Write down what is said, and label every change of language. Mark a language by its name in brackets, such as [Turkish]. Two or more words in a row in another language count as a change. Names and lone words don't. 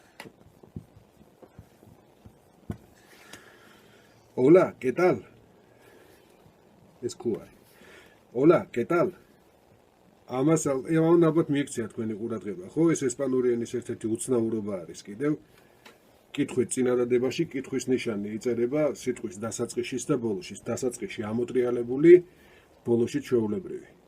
[Spanish] Hola, ¿qué tal? [Georgian] ეს ქუ არის. [Spanish] Hola, ¿qué tal? [Georgian] ამას ალბათ მიიქცია თქვენი ყურადღება, ხო? ეს ესპანური ენის ერთ-ერთი უცნაურობა არის კიდევ. კითხვით წინადადებაში კითხვის ნიშანი იწერება სიტყვის დასაწყისშიც და ბოლოშიც. დასაწყისში ამოტრიალებული, ბოლოში ჩვეულებრივი.